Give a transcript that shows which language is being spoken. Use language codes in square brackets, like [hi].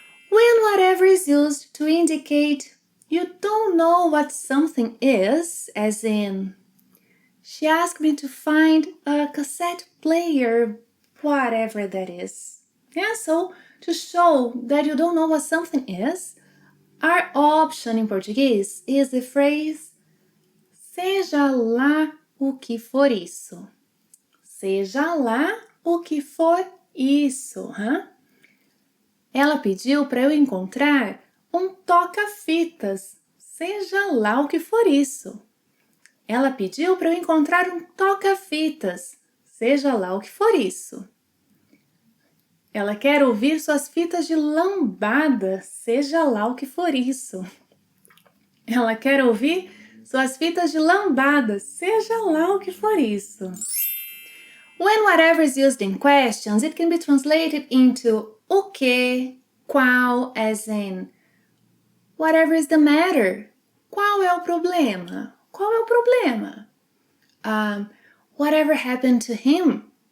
[en] When whatever is used to indicate you don't know what something is, as in, she asked me to find a cassette player, whatever that is. Yeah, so to show that you don't know what something is, our option in Portuguese is the phrase [pt] seja lá o que for isso. Seja lá o que for isso, huh? Ela pediu para eu encontrar um toca-fitas. Seja lá o que for isso. Ela pediu para eu encontrar um toca-fitas. Seja lá o que for isso. Ela quer ouvir suas fitas de lambada. Seja lá o que for isso. Ela quer ouvir suas fitas de lambada. Seja lá o que for isso. [en] When whatever is used in questions, it can be translated into o que, qual, as in, whatever is the matter. [pt] Qual é o problema? Qual é o problema? [en] Whatever happened to him?